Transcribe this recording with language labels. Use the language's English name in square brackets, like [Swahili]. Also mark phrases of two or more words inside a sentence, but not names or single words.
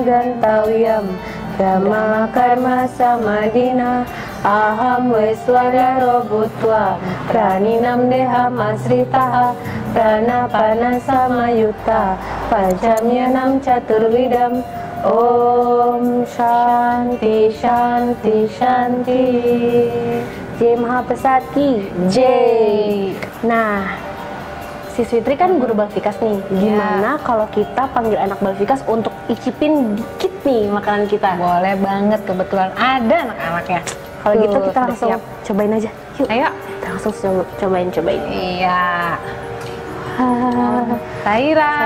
[Sanskrit] Gantavyam Brahma Karma Samadina Aham Vaiswanaro Bhutva Praninam Deham Asritaha Pranapana Samayutta Pajamyanam Chaturvidam Om Shanti Shanti Shanti. [Hindi] Jai Mahaprasad Ki Jai. [Indonesian] Nah, Sis Fitri kan guru Balfikas nih. Gimana kalau kita panggil anak Balfikas untuk icipin dikit nih makanan kita? Boleh banget, kebetulan ada anak-anaknya. Kalau gitu kita Tuh, langsung siap. cobain aja. Yuk. Ayo. Kita langsung cobain. Iya. Sayuran.